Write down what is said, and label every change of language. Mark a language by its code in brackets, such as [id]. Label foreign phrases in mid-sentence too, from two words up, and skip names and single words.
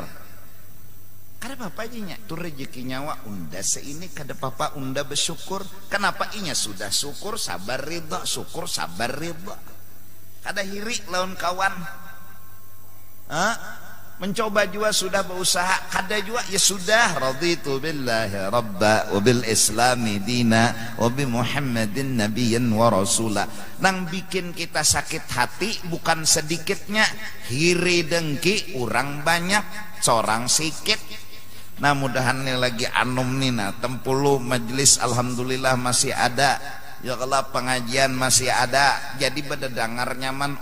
[bjn] Kada apa aja tuh rezekinya wa unda seini kada apa unda bersyukur. [id] Kenapa inya sudah syukur, sabar, ridha, syukur, sabar, ridha. [bjn] Kada hiri lawan kawan. Mencoba juga sudah berusaha, kada juga ya sudah, [ar] رضيت بالله ربا وبالإسلام دينا وبمحمد نبيا ورسولا. [bjn] Nang bikin kita sakit hati bukan sedikitnya, hiri dengki orang banyak, corang sikit. Nah mudahan nih lagi anum nih nah tempulu majelis alhamdulillah masih ada. [id] Ya kalau pengajian masih ada, jadi pada dengar nyaman.